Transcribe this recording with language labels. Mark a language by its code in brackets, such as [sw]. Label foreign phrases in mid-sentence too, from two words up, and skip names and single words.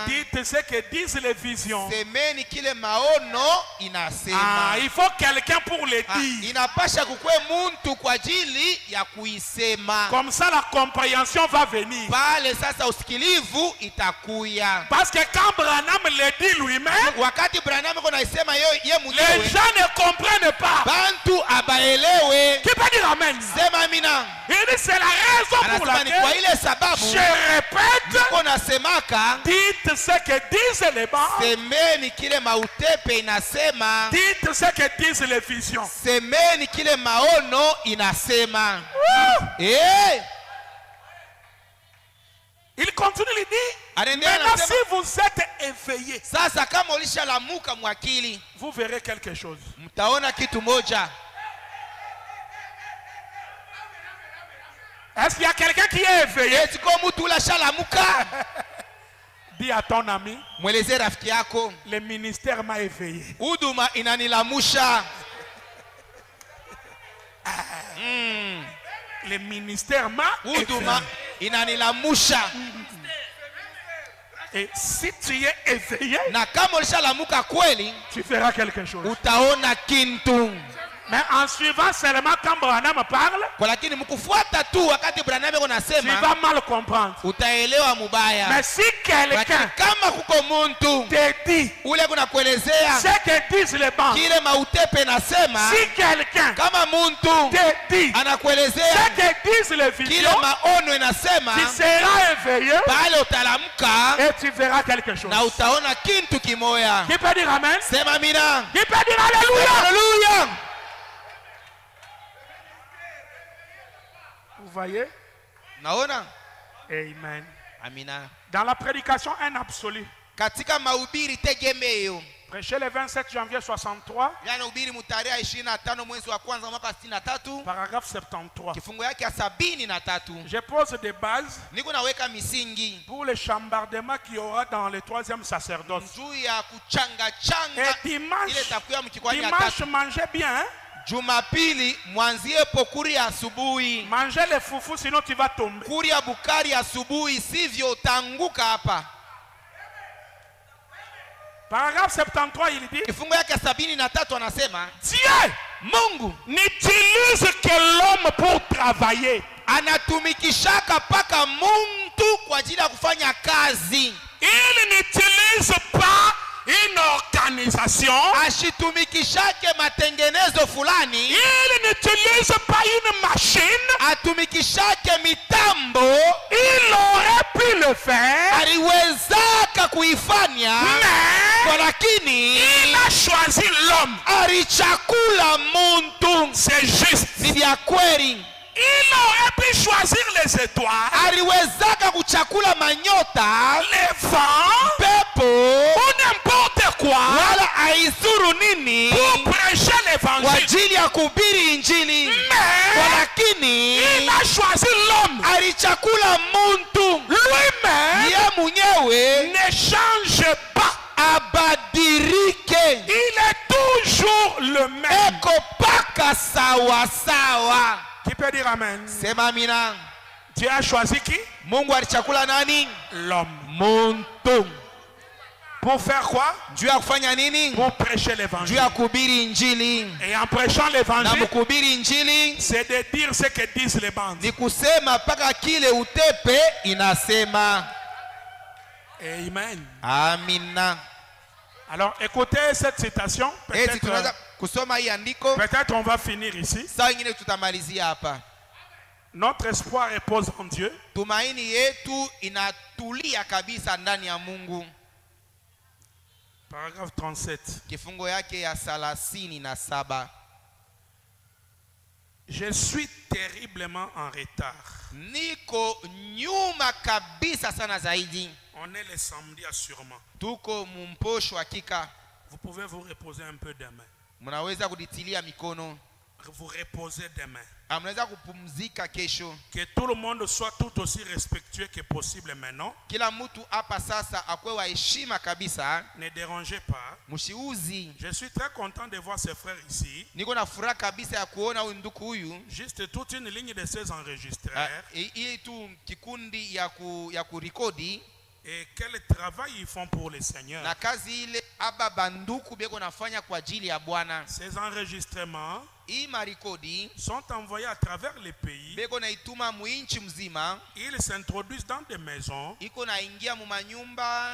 [fr] Dites ce que disent les visions. [sw] Semeni kile maono inasema. [fr] Il faut quelqu'un pour le dire. [sw] Inapasha kukwe muntu kwa ajili ya kuisema. [fr] Comme ça la compréhension va venir. [sw] Pale sasa usikilivu itakuya. [fr] Parce que quand Branham le dit lui-même, [sw] Wakati Branham yuko naisema ye [fr] les [sw] mwenyewe, [fr] gens ne comprennent pas. [sw] bantu abaelewe. [fr] Qui peut dire amen? [sw] Sema amina. [fr] Il dit c'est la raison pour [sw] Anasema ni kwa [fr] laquelle [sw] ile sababu [fr] je répète. [sw] niko nasemaka. [fr] Dites ce que disent les bancs. [sw] Semeni kile mautepe inasema. [fr] Dites ce que disent les visions. [sw] Semeni kile maono inasema. Eh! [fr] Il continue, il dit, [sw] Anaendelea [fr] maintenant [sw] anasema, [fr] si vous êtes éveillé, [sw] sasa kama ulishalamuka mwakili, [fr] vous verrez quelque chose. [sw] mtaona kitu moja. [fr] Est-ce qu'il y a quelqu'un qui est éveillé? [sw] Eti kwa mtu ulashalamuka, [fr] Dis à ton ami, [sw] mweleze rafiki yako, [fr] le ministère m'a éveillé. [sw] huduma inanilamusha. [fr] Le ministère m'a [sw] Huduma [fr] éveillé. [sw] inanilamusha. [fr] Et si tu es éveillé, [sw] Na kama ulishalamuka kweli, [fr] tu feras quelque chose. [sw] utaona kintu. [fr] Mais en suivant seulement quand Branham parle, [sw] Kwa lakini mkufuata tu wakati Branham yuko [fr] tu [sw] nasema, [fr] vas mal comprendre. [sw] utaelewa mubaya. [fr] Mais si [sw] Lakini [fr] quelqu'un [sw] kama kuko muntu [fr] te dit [sw] ule kuna kuelezea [fr] ce que disent les bancs, [sw] kile mautepe nasema, [fr] si quelqu'un [sw] kama muntu [fr] te dit [sw] anakuelezea [fr] ce que disent les [sw] kile [fr] visions, [sw] maono inasema, [fr] tu seras éveillé [sw] pale utalamka [fr] et tu verras quelque chose. [sw] na utaona kintu kimoya. [fr] Qui peut dire amen? [sw] Sema amina. [fr] Qui peut dire alléluia? [sw] Haleluya. [fr] Vous voyez? [sw] Naona? [fr] Amen. [sw] Amina. [fr] Dans la prédication, un absolu. [sw] Katika mahubiri tegemeo, [fr] Prêché le 27 janvier 63, [sw] yana hubiri mutarehe 25 mwezi wa kwanza mwaka 63, [fr] paragraphe 73. [sw] kifungo yake ya 73. [fr] Je pose des bases [sw] Niko naweka misingi [fr] pour le chambardement qu'il y aura dans le 3e sacerdoce. [sw] juu ya kuchanga changa [fr] Et dimanche, [sw] ile takuya mkikwani ya [fr] dimanche, [sw] tatu. [fr] mangez bien. Hein? [sw] Jumapili mwanziepo kuri ya asubuhi. [fr] Mangez les foufous, sinon tu vas tomber. [sw] Kuri ya bukari ya asubuhi, sivyo utanguka hapa. [fr] Paragraphe 73, il dit, [sw] Kifungo yake 73 anasema [fr] Dieu [sw] Mungu [fr] n'utilise que l'homme pour travailler. [sw] anatumikishaka paka muntu kwa ajili ya kufanya kazi. [fr] Il n'utilise pas une organisation. [sw] Ashitumikishake matengenezo fulani. [fr] Il n'utilise pas une machine. [sw] Atumikishake mitambo. [fr] Il aurait pu le faire. [sw] Aliwezaka kuifanya. [fr] Mais [sw] Kwa lakini [fr] il a choisi l'homme. [sw] alichakula muntu. [fr] C'est juste. [sw] Ni vya kweli. [fr] Il aurait pu choisir les étoiles, [sw] aliwezaka kuchakula manyota, [fr] les vents, [sw] pepo, [fr] ou n'importe quoi, [sw] wala aizuru nini [fr] pour prêcher [sw] kwa [fr] l'évangile. [sw] ajili ya kuhubiri injili. [fr] Mais [sw] Lakini [fr] il a choisi l'homme. [sw] alichakula muntu [fr] Lui-même [sw] ye mwenyewe [fr] ne change pas. [sw] abadirike, [fr] Il est toujours le même. [sw] eko paka sawa sawa. [fr] Qui peut dire amen? [sw] Sema amina. [fr] Dieu a choisi qui? [sw] Mungu alichakula nani? [fr] L'homme. [sw] Muntu. [fr] Pour faire quoi? [sw] Juu ya kufanya nini? [fr] Pour prêcher [sw] Juu [fr] l'évangile. [sw] ya kuhubiri injili. [fr] Et en prêchant [sw] Na [fr] l'évangile, [sw] mkuhubiri injili [fr] c'est de dire ce que disent les bandes. [sw] ni kusema paka kile utepe inasema. [fr] Amen. [sw] Amina. [fr] Alors écoutez cette citation. [sw] Eti tunaweza kusoma hii andiko. [fr] Peut-être on va finir ici. [sw] Saa ingine tutamalizia hapa. [fr] Notre espoir repose en Dieu. [sw] Tumaini yetu inatulia kabisa ndani ya Mungu. [fr] Paragraphe 37. [sw] Kifungo yake ya 37. [fr] Je suis terriblement en retard. [sw] Niko nyuma kabisa sana zaidi. [fr] On est le samedi assurément. [sw] Tuko mumposho hakika. [fr] Vous pouvez vous reposer un peu demain. [sw] Mnaweza kuditilia mikono. [fr] Vous reposer demain. [sw] Mnaweza kupumzika kesho. [fr] Que tout le monde soit tout aussi respectueux que possible maintenant. [sw] Kila mtu hapa sasa akwe wa heshima kabisa. [fr] Ne dérangez pas. [sw] Mshiuzi. [fr] Je suis très content de voir ces frères ici. [sw] Niko na furaha kabisa ya kuona huyu ndugu huyu. [fr] Juste toute une ligne de ces enregistreurs. [sw] Hii tu kikundi ya kurekodi. [fr] Et quel travail ils font pour le Seigneur. [sw] Na kazi ile aba banduku beko nafanya kwa ajili ya Bwana. [fr] Ces enregistrements sont envoyés à travers les pays. [sw] Beko na ituma muinchi mzima. [fr] Ils s'introduisent dans des maisons, [sw] iko naingia mumanyumba,